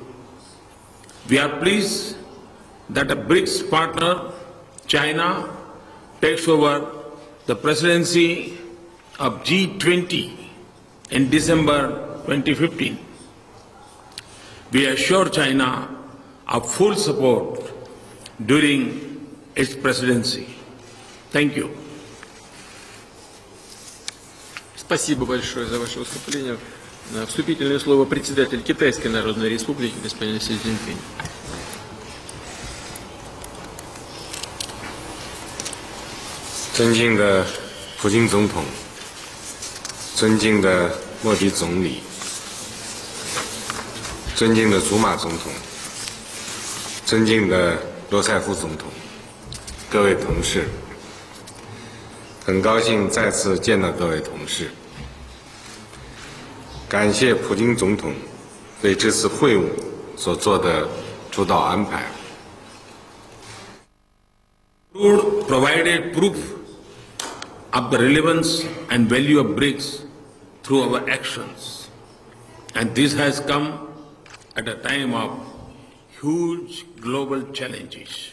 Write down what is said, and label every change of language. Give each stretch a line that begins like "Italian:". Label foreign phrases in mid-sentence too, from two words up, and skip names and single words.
English: We are pleased that a BRICS partner, China, takes over the presidency of G20 in December 2015. We assure China of full support during its presidency. Thank you.
Russian: Спасибо большое за ваше выступление. Вступительное слово председатель Китайской Народной Республики господин Си Цзиньпинь.
Chinese: 尊敬的普京总统，尊敬的莫迪总理，尊敬的祖马总统，尊敬的罗塞夫总统，各位同事，很高兴再次见到各位同事。感谢普京总统为这次会晤所做的主导安排。
English: Provided proof of the relevance and value of BRICS through our actions, and this has come at a time of huge global challenges.